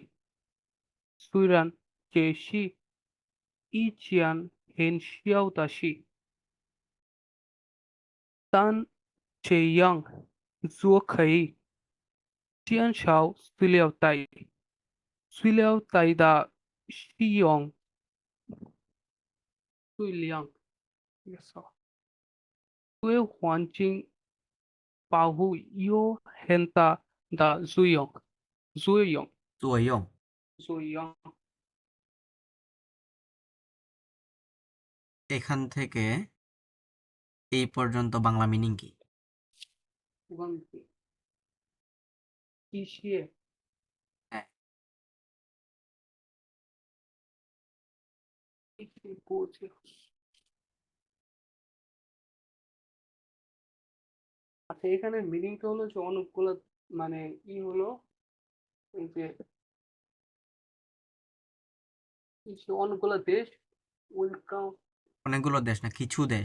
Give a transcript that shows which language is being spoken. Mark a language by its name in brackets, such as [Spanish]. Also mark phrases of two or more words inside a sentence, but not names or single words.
[Chinese] 虽然这是一件很小的事，但这样做可以减少塑料袋的使用数量，对环境保护有很大的作用。作用作用。作用。 [Bangla] এখান থেকে এই পর্যন্ত বাংলা মিনিং কি? [Chinese] 一些 [Bangla] হ্যাঁ। [Chinese] 一些国家 [Bangla] আচ্ছা, এখানে মিনিংটা হলো যে অনেকগুলো, মানে হলো এই যে অনেকগুলো দেশ ওয়েলকাম, অনেকগুলো দেশ না, কিছু দেশ।